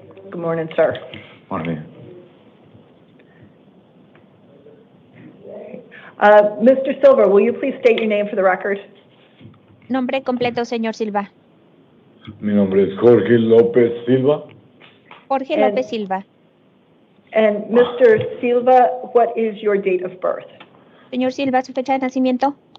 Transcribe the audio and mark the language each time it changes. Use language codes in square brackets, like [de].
[en] Good morning, sir. Morning. Mr. Silva, will you please state your name for the record? [es] Nombre completo, señor Silva. Mi nombre es Jorge López Silva. Jorge López Silva. [en] And Mr. Silva, what is your date of birth? [es] Señor Silva, ¿su fecha de nacimiento?